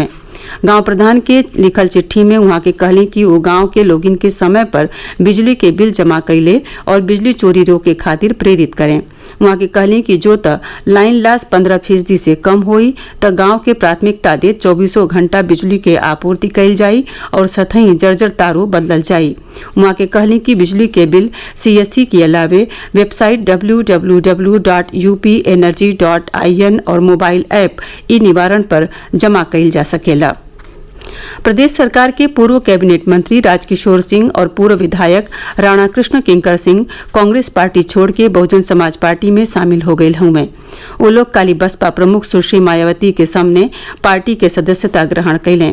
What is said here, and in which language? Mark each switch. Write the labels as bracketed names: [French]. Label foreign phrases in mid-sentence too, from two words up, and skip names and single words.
[Bhojpuri] गांव प्रधान के लिखल चिट्ठी में वहां के कहले कि वो गांव के लोगिन के समय पर बिजली के बिल जमा कैले और बिजली चोरी रोके खातिर प्रेरित करें। वहां के कहले कि जो त लाइन लॉस 15% से कम होई त गांव के प्राथमिकता दे 24 घंटा बिजली के आपूर्ति कैल जाई और सतही जर्जर तारो बदलल जाई। वहां के कहले कि बिजली के बिल CSC के अलावे वेबसाइट www.upenergy.in और [English] mobile app [Bhojpuri] ई निवारण पर जमा कैल जा सकेला। प्रदेश सरकार के पूर्व कैबिनेट मंत्री राजकिशोर सिंह और पूर्व विधायक राणा कृष्ण किंकर सिंह कांग्रेस पार्टी छोड़ के बहुजन समाज पार्टी में शामिल हो गए हुए। वो लोग काली बसपा प्रमुख सुश्री मायावती के सामने पार्टी के सदस्यता ग्रहण कैलें।